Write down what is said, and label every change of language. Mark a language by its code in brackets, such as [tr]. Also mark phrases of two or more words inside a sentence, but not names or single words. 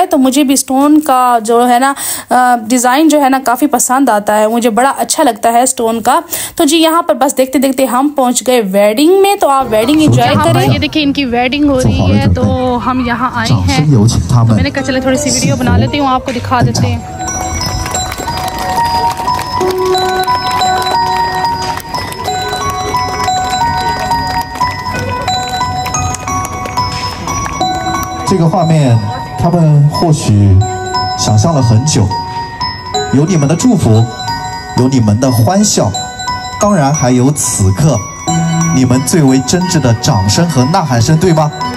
[hi] तो मुझे भी स्टोन का जो है ना डिज़ाइन जो है ना काफ़ी पसंद आता है, मुझे बड़ा अच्छा लगता है स्टोन का। तो जी यहाँ पर बस देखते देखते हम पहुँच गए वेडिंग में। तो आप वेडिंग एंजॉय करें। ये देखिए इनकी वेडिंग हो रही है, तो हम यहाँ आए हैं, तो मैंने कहा चले थोड़ी सी वीडियो बना लेती हूँ, आपको दिखा देते हैं। [zh] 这个画面，他们或许想象了很久。有你们的祝福，有你们的欢笑，当然还有此刻你们最为真挚的掌声和呐喊声，对吗？